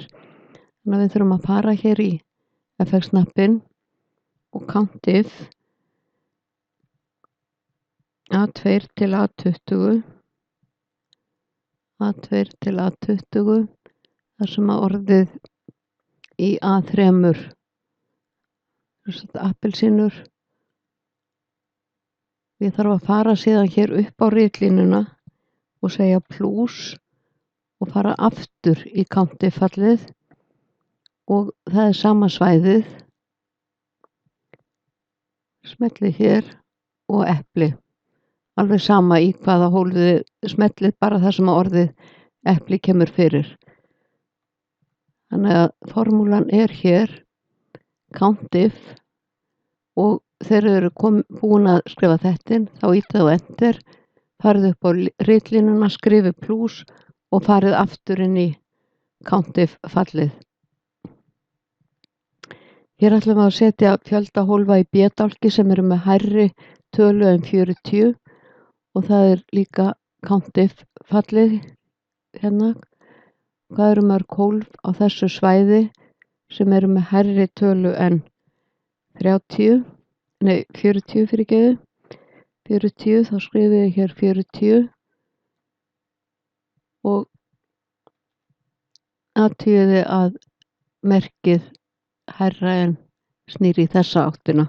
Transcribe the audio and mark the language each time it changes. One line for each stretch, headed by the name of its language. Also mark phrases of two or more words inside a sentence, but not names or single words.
Icelandic: Þannig að við þurfum að fara hér í FX-hnappinn og
English: count if
Icelandic: A2 til A20, A2 til A20, þar sem orðið í A3 appelsínur. Ég þarf að fara síðan hér upp á ritlínuna og segja plus og fara aftur í
English: count if
Icelandic: fallið og það er sama svæðið. Smelli hér og epli. Alveg sama í hvaða hólfið smellið, bara það sem orðið epli kemur fyrir. Þannig að formúlan er hér
English: count if
Icelandic: og þegar þau eru búin að skrifa þetta inn þá ýtið á enter, farið upp á ritlínuna, skrifið plus og farið aftur inn í
English: count if
Icelandic: fallið. Hér ætlum við að setja fjölda hólfa í B-dálki sem eru með hærri tölu en 40 og það er líka
English: count if
Icelandic: fallið hérna. Hvað eru mörg hólf á þessu svæði sem eru með hærri tölu en 40 fyrirgefðu. 40, þá skrifið ég hér 40 og athugið að merkið hærra en snýr í þessa áttina.